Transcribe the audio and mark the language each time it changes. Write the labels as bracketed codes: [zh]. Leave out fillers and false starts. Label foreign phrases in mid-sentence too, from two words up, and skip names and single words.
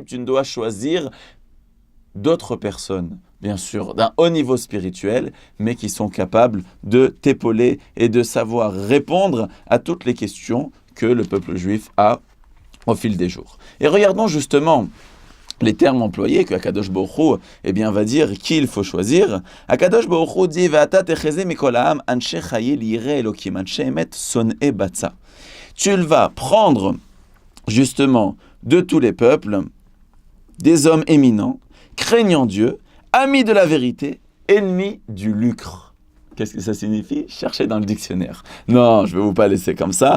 [fr] Tu ne dois choisir d'autres personnes, bien sûr, d'un haut niveau spirituel, mais qui sont capables de t'épauler et de savoir répondre à toutes les questions que le peuple juif a au fil des jours. Et regardons justement les termes employés que [he] הקדוש ברוך הוא, [fr] va dire qu'il faut choisir. [he] הקדוש ברוך הוא dit ואתה תחזה מכל העם אנשי חיל יראי אלהים אנשי אמת שנאי בצע. [fr] Tu vas prendre justement de tous les peuples des hommes éminents, craignant Dieu, amis de la vérité, ennemis du lucre. Qu'est-ce que ça signifie? Cherchez dans le dictionnaire. Non, je ne vais vous pas laisser comme ça.